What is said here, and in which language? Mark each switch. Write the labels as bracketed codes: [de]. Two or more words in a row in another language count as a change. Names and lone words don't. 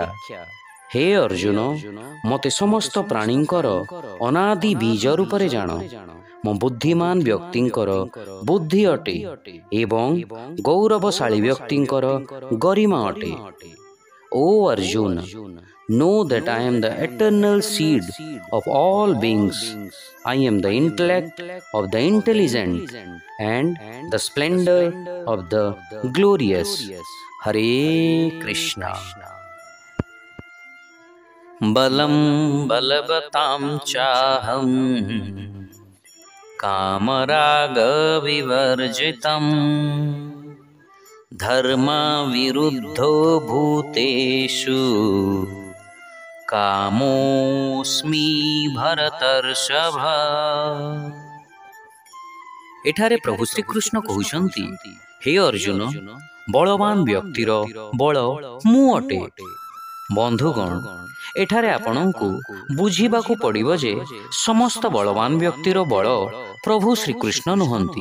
[or] ହେ ଅର୍ଜୁନ, ମୋତେ ସମସ୍ତ ପ୍ରାଣୀଙ୍କର ଅନାଦି ବୀଜ ରୂପରେ ଜାଣ। ମୁଁ ବୁଦ୍ଧିମାନ ବ୍ୟକ୍ତିଙ୍କର ବୁଦ୍ଧି ଅଟେ ଏବଂ ଗୌରବଶାଳୀ ବ୍ୟକ୍ତିଙ୍କର ଗରିମା ଅଟେ। ଓ ଅର୍ଜୁନ, [en] know that I am the eternal seed of all beings. I am the intellect of the intelligent and the splendor of the glorious. Hare Krishna. [sa] बलं बलवतां चाहं कामरागविवर्जितं धर्मविरुद्धो भूतेषु कामोऽस्मि भरतर्षभ। [or] ଏଠାରେ ପ୍ରଭୁ ଶ୍ରୀକୃଷ୍ଣ କହୁଛନ୍ତି, ହେ ଅର୍ଜୁନ, ବଳବାନ ବ୍ୟକ୍ତିର ବଳ ମୁଁ ଅଟେ। ବନ୍ଧୁଗଣ, ଏଠାରେ ଆପଣଙ୍କୁ ବୁଝିବାକୁ ପଡ଼ିବ ଯେ ସମସ୍ତ ବଳବାନ ବ୍ୟକ୍ତିର ବଳ ପ୍ରଭୁ ଶ୍ରୀକୃଷ୍ଣ ନୁହନ୍ତି।